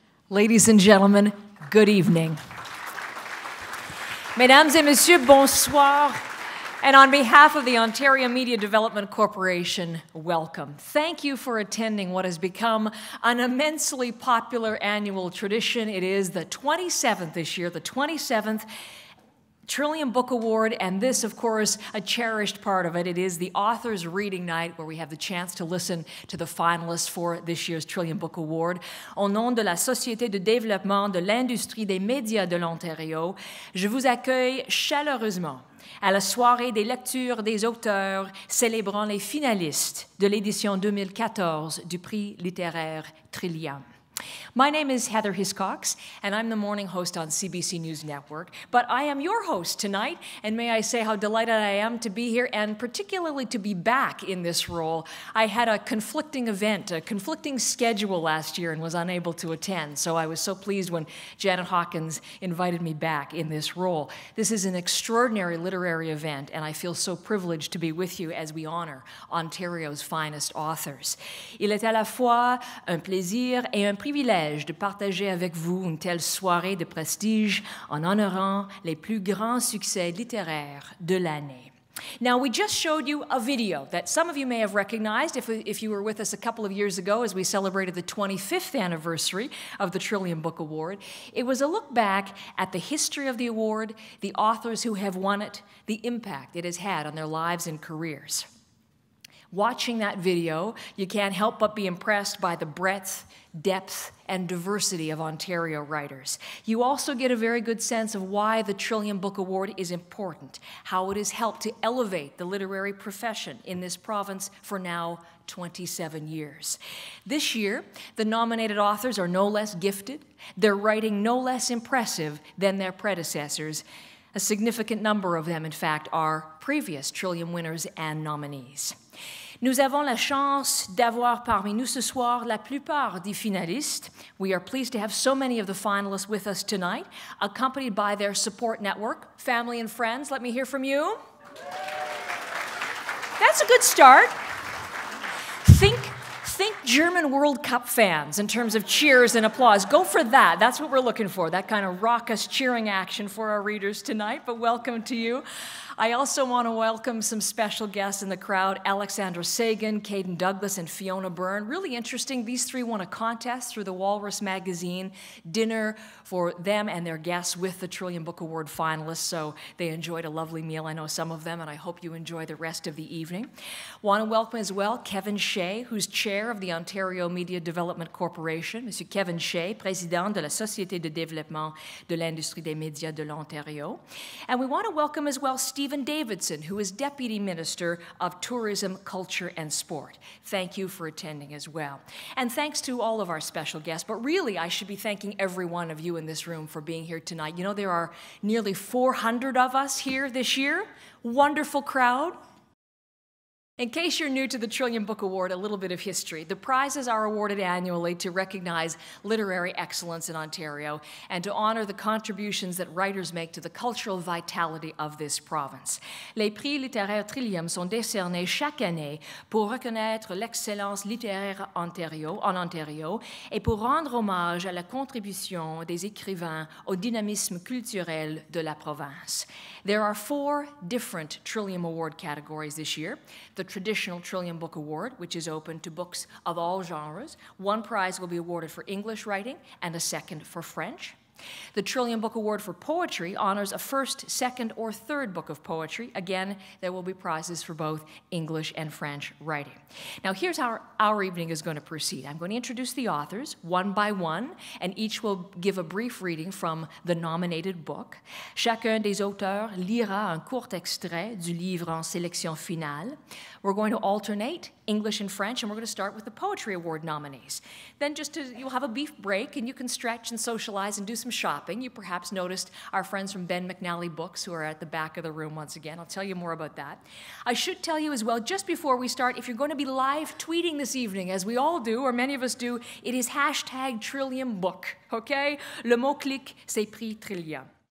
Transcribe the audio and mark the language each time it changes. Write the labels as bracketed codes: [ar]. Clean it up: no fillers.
[en] Ladies and gentlemen, good evening. [fr] Mesdames et messieurs, bonsoir. [en] And on behalf of the Ontario Media Development Corporation, welcome. Thank you for attending what has become an immensely popular annual tradition. It is the 27th this year, the 27th Trillium Book Award, and this, of course, a cherished part of it. It is the Authors Reading Night, where we have the chance to listen to the finalists for this year's Trillium Book Award. [fr] Au nom de la Société de développement de l'industrie des médias de l'Ontario, je vous accueille chaleureusement à la soirée des lectures des auteurs célébrant les finalistes de l'édition 2014 du Prix Littéraire Trillium. [en] My name is Heather Hiscox, and I'm the morning host on CBC News Network. But I am your host tonight, and may I say how delighted I am to be here, and particularly to be back in this role. I had a conflicting event, a conflicting schedule last year, and was unable to attend, so I was so pleased when Janet Hawkins invited me back in this role. This is an extraordinary literary event, and I feel so privileged to be with you as we honor Ontario's finest authors. [fr] Il est à la fois un plaisir et un privilège de partager avec vous une telle soirée de prestige en honorant les plus grands succès littéraires de l'année. [en] Now, we just showed you a video that some of you may have recognized if you were with us a couple of years ago as we celebrated the 25th anniversary of the Trillium Book Award. It was a look back at the history of the award, the authors who have won it, the impact it has had on their lives and careers. Watching that video, you can't help but be impressed by the breadth, depth, and diversity of Ontario writers. You also get a very good sense of why the Trillium Book Award is important, how it has helped to elevate the literary profession in this province for now 27 years. This year, the nominated authors are no less gifted, their writing no less impressive than their predecessors. A significant number of them, in fact, are previous Trillium winners and nominees. [fr] Nous avons la chance d'avoir parmi nous ce soir la plupart des finalistes. [en] We are pleased to have so many of the finalists with us tonight, accompanied by their support network, family and friends. Let me hear from you. That's a good start. Think German World Cup fans in terms of cheers and applause. Go for that. That's what we're looking for, that kind of raucous cheering action for our readers tonight, but welcome to you. I also want to welcome some special guests in the crowd, Alexandra Sagan, Caden Douglas, and Fiona Byrne. Really interesting. These three won a contest through the Walrus magazine, dinner for them and their guests with the Trillium Book Award finalists, so they enjoyed a lovely meal. I know some of them, and I hope you enjoy the rest of the evening. Want to welcome as well Kevin Shea, who's chair of the Ontario Media Development Corporation. [fr] Monsieur Kevin Shea, président de la Société de développement de l'industrie des médias de l'Ontario. [en] And we want to welcome as well Stephen Davidson, who is Deputy Minister of Tourism, Culture and Sport. Thank you for attending as well. And thanks to all of our special guests, but really I should be thanking every one of you in this room for being here tonight. You know, there are nearly 400 of us here this year. Wonderful crowd. In case you're new to the Trillium Book Award, a little bit of history. The prizes are awarded annually to recognize literary excellence in Ontario and to honor the contributions that writers make to the cultural vitality of this province. [fr] Les Prix Littéraire Trillium sont décernés chaque année pour reconnaître l'excellence littéraire en Ontario et pour rendre hommage à la contribution des écrivains au dynamisme culturel de la province. [en] There are 4 different Trillium Award categories this year. The traditional Trillium Book Award, which is open to books of all genres. 1 prize will be awarded for English writing and a second for French. The Trillium Book Award for Poetry honors a first, second, or third book of poetry. Again, there will be prizes for both English and French writing. Now, here's how our evening is going to proceed. I'm going to introduce the authors one by one, and each will give a brief reading from the nominated book. [fr] Chacun des auteurs lira un court extrait du livre en sélection finale. [en] We're going to alternate English and French, and we're going to start with the Poetry Award nominees. Then you'll have a brief break, and you can stretch and socialize and do some shopping. You perhaps noticed our friends from Ben McNally Books who are at the back of the room once again. I'll tell you more about that. I should tell you as well, just before we start, if you're going to be live tweeting this evening, as we all do, or many of us do, it is #TrilliumBook, okay? [fr] Le mot-clic, c'est Prix Trillium.